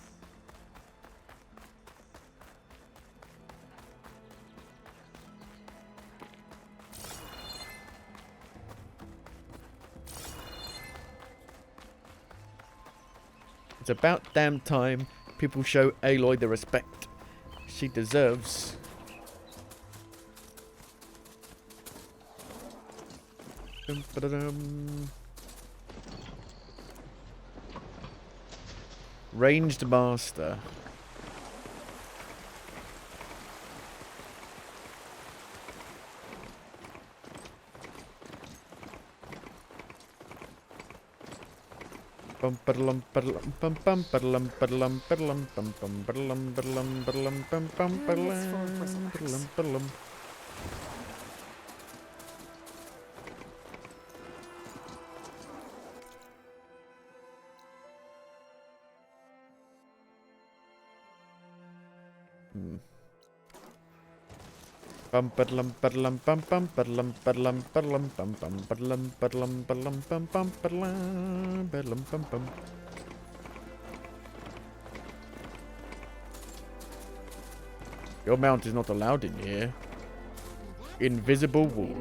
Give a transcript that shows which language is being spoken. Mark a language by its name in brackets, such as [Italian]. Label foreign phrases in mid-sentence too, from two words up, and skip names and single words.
[English] It's about damn time people show Aloy the respect she deserves. Dum, ba-da-dum. Ranged master. Bum ba-da-lum ba-da-lum bum bum ba-da-lum ba-da-lum ba-da-lum bum bum ba-da-lum ba-da-lum ba-da-lum bum bum And it's full of ba-da-lum bristlebacks. ba-da-lum. Bum ba-da-lum ba-da-lum bum bum ba-da-lum ba-da-lum ba-da-lum bum bum ba-da-lum ba-da-lum ba-da-lum bum bum ba-da-lum ba-da-lum bum bum. Your mount is not allowed in here. Invisible Need a walls.